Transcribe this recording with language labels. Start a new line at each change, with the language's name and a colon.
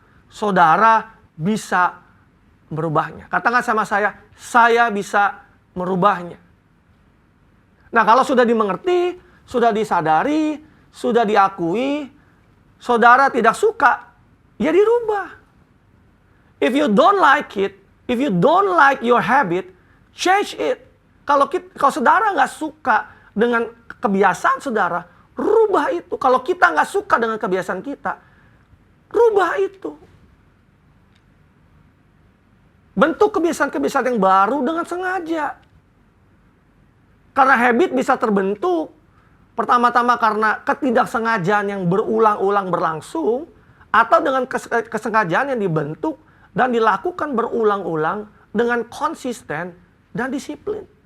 Indonesian: Saudara bisa merubahnya. Katakan sama saya bisa merubahnya. Nah, kalau sudah dimengerti, sudah disadari, sudah diakui, saudara tidak suka, ya dirubah.
English: If you don't like it, if you don't like your habit, change it.
Indonesian: Kalau saudara nggak suka dengan kebiasaan saudara, rubah itu. Kalau kita nggak suka dengan kebiasaan kita, rubah itu. Bentuk kebiasaan-kebiasaan yang baru dengan sengaja. Karena habit bisa terbentuk, pertama-tama karena ketidaksengajaan yang berulang-ulang berlangsung, atau dengan kesengajaan yang dibentuk dan dilakukan berulang-ulang dengan konsisten dan disiplin.